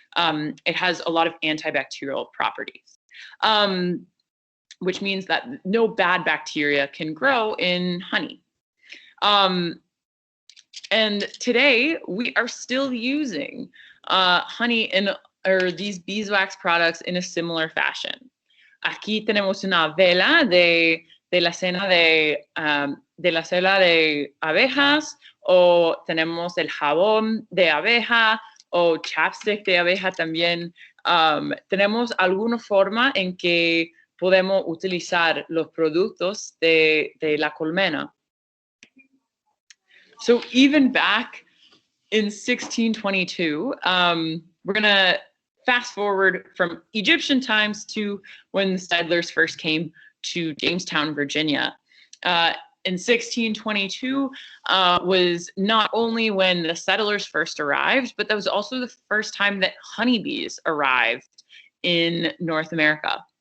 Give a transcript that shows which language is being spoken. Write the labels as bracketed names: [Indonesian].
[English] It has a lot of antibacterial properties, which means that no bad bacteria can grow in honey. And today we are still using honey or these beeswax products in a similar fashion. [Spanish] Aquí tenemos una vela de la cena de abejas, o tenemos el jabón de abeja, o chapstick de abeja también, tenemos alguna forma en que podemos utilizar los productos de la colmena. [English] So even back in 1622, we're going to fast forward from Egyptian times to when the settlers first came to Jamestown, Virginia. In 1622 was not only when the settlers first arrived, but that was also the first time that honeybees arrived in North America.